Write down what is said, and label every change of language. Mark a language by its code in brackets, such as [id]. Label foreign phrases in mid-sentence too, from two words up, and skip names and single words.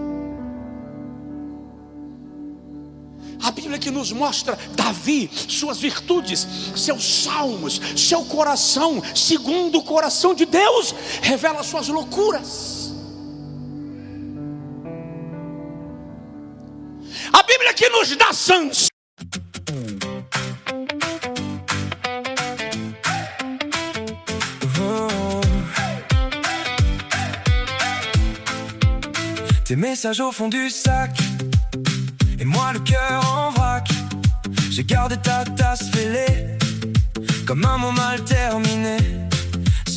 [pt] A Bíblia que nos mostra Davi, suas virtudes, seus salmos, seu coração segundo o coração de Deus, revela suas loucuras. A Bíblia que nos dá sanção. [fr] Tes messages au fond du sac, et moi le cœur en vrac. J'ai gardé ta tasse fêlée, comme un mot mal terminé.